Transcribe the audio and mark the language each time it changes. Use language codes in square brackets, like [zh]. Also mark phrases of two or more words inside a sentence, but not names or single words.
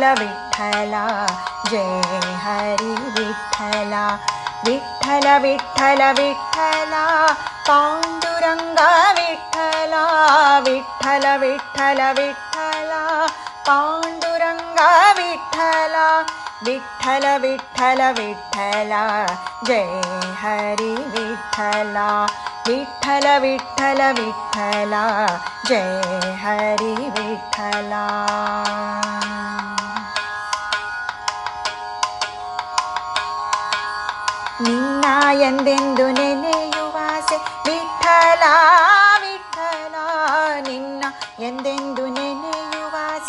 [mr] विठ्ठला जय हरी विठ्ठला विठ्ठल विठ्ठल विठ्ठला पांडुरंगा विठ्ठला विठ्ठल विठ्ठल विठ्ठला पांडुरंगा विठ्ठला विठ्ठल विठ्ठल विठ्ठला जय हरी विठ्ठला विठ्ठल विठ्ठल विठ्ठला जय हरी विठ्ठला [kn] ನಿನ್ನ ಎಂದೆಂದು ನೆನೆಯುವಾಸೆ ವಿಠ್ಠಲ ವಿಠ್ಠಲ ನಿನ್ನ ಎಂದೆಂದು ನೆನೆಯುವಾಸೆ